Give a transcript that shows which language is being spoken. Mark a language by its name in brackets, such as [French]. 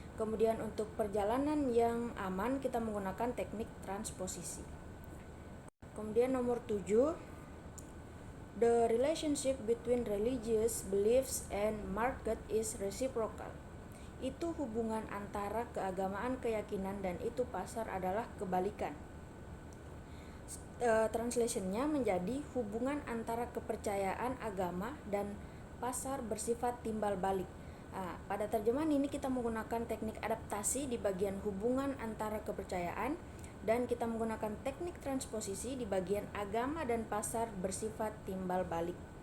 [Indonesian] Kemudian untuk perjalanan yang aman kita menggunakan teknik transposisi. Kemudian nomor 7, [English] the relationship between religious beliefs and market is reciprocal. [Indonesian] Itu hubungan antara keagamaan, keyakinan, dan itu pasar adalah kebalikan. Translationnya menjadi hubungan antara kepercayaan agama dan pasar bersifat timbal balik. Pada terjemahan ini kita menggunakan teknik adaptasi di bagian hubungan antara kepercayaan, dan kita menggunakan teknik transposisi di bagian agama dan pasar bersifat timbal balik.